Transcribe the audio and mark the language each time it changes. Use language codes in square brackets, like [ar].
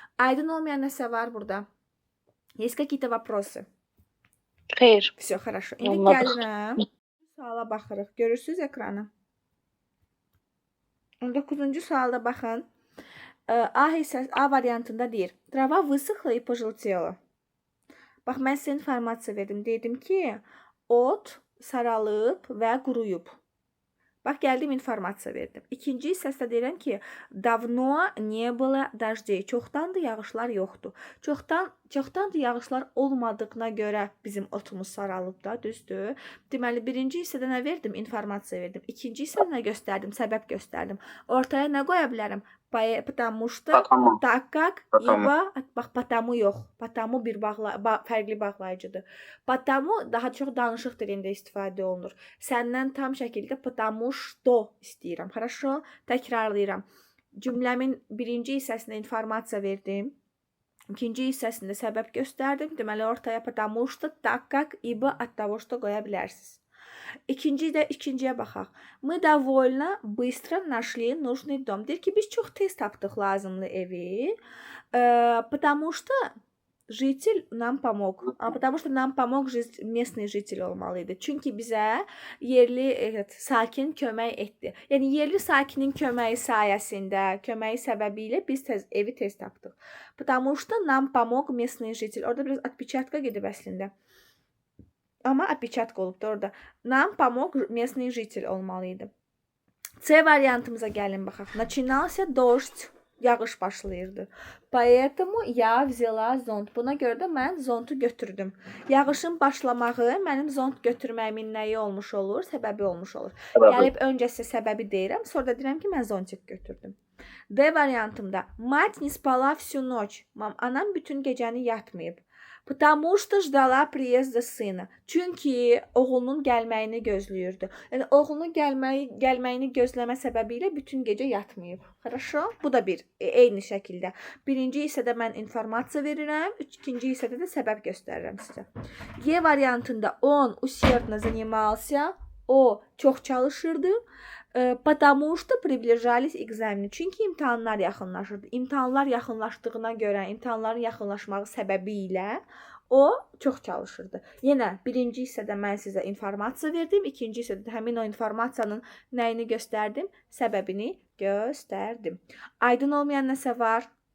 [az] Aydın olmayan nəsə var burada? [ru] Есть какие-то вопросы? [az] Xeyr. [ru] Все, хорошо. [az] İndi Anladım. gəlirəm. Suala baxırıq. Görürsünüz ekranı? 19-cu sualda baxın. A hissəsi, A variantında deyir. [ru] Trava vысохла и пожелтела. [az] Bax, mən sizə informasiya verdim. Dedim ki, ot saralıb və quruyub. Bax, gəldim informasiya verdim. İkinci hissəsində deyirəm ki, [ru] давно не было дождей. [az] Çoxdandır yağışlar yoxdur. Çoxdandır yağışlar olmadığına görə bizim otumuz saralıb da, düzdür? Deməli, birinci hissədə nə verdim? İnformasiya verdim. İkinci hissədə nə göstərdim? Səbəb göstərdim. Ortaya nə qoya bilərəm? [ru] Потому что, так как, ибо, [az] bax, [ru] потому [az] yox. Потому bir fərqli bağlayıcıdır. Потому daha çox danışıq dilində istifadə olunur. Səndən tam şəkildə [ru] потому что [az] istəyirəm. [ru] Хорошо? [az] Təkrarlayıram. Cümləmin birinci hissəsində informasiya verdim. İkinci hissəsində səbəb göstərdim. Deməli, ortaya [ru] потому что, так как, ибо, от того что [az] qoya bilərsiniz. İkinciyə baxaq. [ru] Мы довольно быстро нашли нужный дом. [az] Deyir ki, biz çox tez tapdıq lazımlı evi. [ru] Потому что житель нам помог. Потому что нам помог местный житель [az] olmalıydı. Çünki bizə yerli sakin kömək etdi. Yəni yerli sakinin köməyi sayəsində, köməyi səbəbilə biz evi tez tapdıq. [ru] Потому что нам помог местный житель. [az] Orada biraz отпечатка gedib əslində. Amma опечатка olubdu orada. [ru] Нам помог местный житель [az] olmalıydı. C variantımıza gəlin baxaq. [ru] Начинался дождь. [az] Yağış başlayırdı. [ru] Поэтому я взяла зонт. [az] Buna görə də mən zontu götürdüm. Yağışın başlamağı mənim zont götürməyimin nəyi olmuş olur? Səbəbi olmuş olur. Gəlib öncə sizə səbəbi deyirəm, sonra da deyirəm ki, mən zontik götürdüm. D variantımda [ru] мать не спала всю ночь. [az] Anam bütün gecəni yatmayıb. [ru] Потому что ждала приезда сына. [az] Çünki oğlunun gəlməyini gözləyirdi. Yəni oğlunun gəlməyini gözləmə səbəbilə bütün gecə yatmayıb. [ru] Хорошо? [az] Bu da bir eyni şəkildə. Birinci hissədə mən informasiya verirəm, ikinci hissədə də səbəb göstərirəm sizə. E variantında [ru] он усердно занимался. [az] O çox çalışırdı. [ru] Потому что приближались экзамены. [az] Çünki imtahanlar yaxınlaşırdı. İmtahanlar yaxınlaşdığına görə, imtahanların yaxınlaşmağı səbəbilə o çox çalışırdı. Yenə birinci hissədə mən sizə informasiya verdim, ikinci hissədə həmin o informasiyanın nəyini göstərdim? Səbəbini göstərdim. Aydın olmayan nəsə var?